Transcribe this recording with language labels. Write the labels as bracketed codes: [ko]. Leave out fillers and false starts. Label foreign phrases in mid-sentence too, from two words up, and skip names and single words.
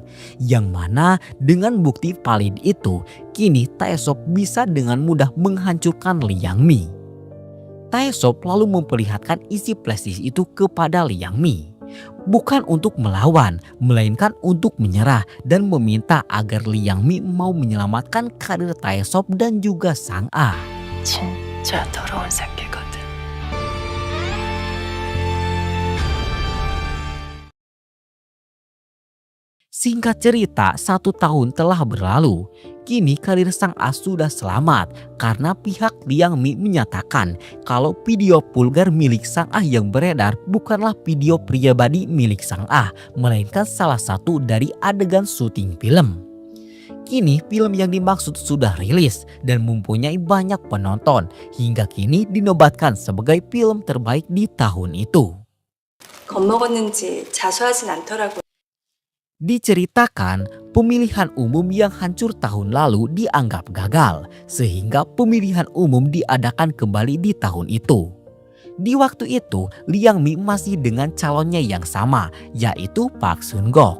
[id] Yang mana dengan bukti valid itu, kini Taesop bisa dengan mudah menghancurkan Liang Mi. Taesop lalu memperlihatkan isi [en] flash disk [id] itu kepada Liang Mi. Bukan untuk melawan, melainkan untuk menyerah dan meminta agar Liang Mi mau menyelamatkan karir Taesop dan juga Sang Ah. [ko] 진짜 더러운 새끼거든. [id] Singkat cerita, 1 tahun telah berlalu. Kini karir Sang Ah sudah selamat karena pihak Liang Mi menyatakan kalau video vulgar milik Sang Ah yang beredar bukanlah video pribadi milik Sang Ah, melainkan salah satu dari adegan syuting film. Kini film yang dimaksud sudah rilis dan mempunyai banyak penonton, hingga kini dinobatkan sebagai film terbaik di tahun itu. [ko] 겁먹었는지 자수하진 않더라고요. [id] Diceritakan pemilihan umum yang hancur tahun lalu dianggap gagal, sehingga pemilihan umum diadakan kembali di tahun itu. Di waktu itu, Liang Mi masih dengan calonnya yang sama, yaitu Park Sun-gok.